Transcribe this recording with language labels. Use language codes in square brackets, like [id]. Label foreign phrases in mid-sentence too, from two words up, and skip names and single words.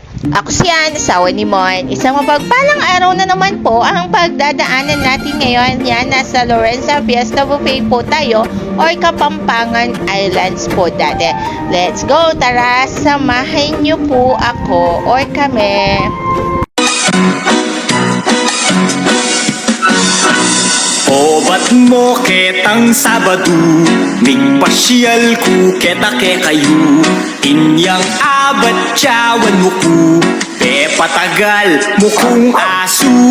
[tl] Ako si Ann, asawa ni Mon. Isang mapagpalang araw na naman po ang pagdadaanan natin ngayon. Yan, nasa Lorenza Fiesta Buffet po tayo or Kapampangan Islands po dati. [en] Let's go! [tl] Tara, samahin niyo po ako or kami. [pam] O ba't mo ketang Sabado, migpasyal ku keta ke kayo, inyang abat tiyawan mo ku, pe patagal mo kung aso.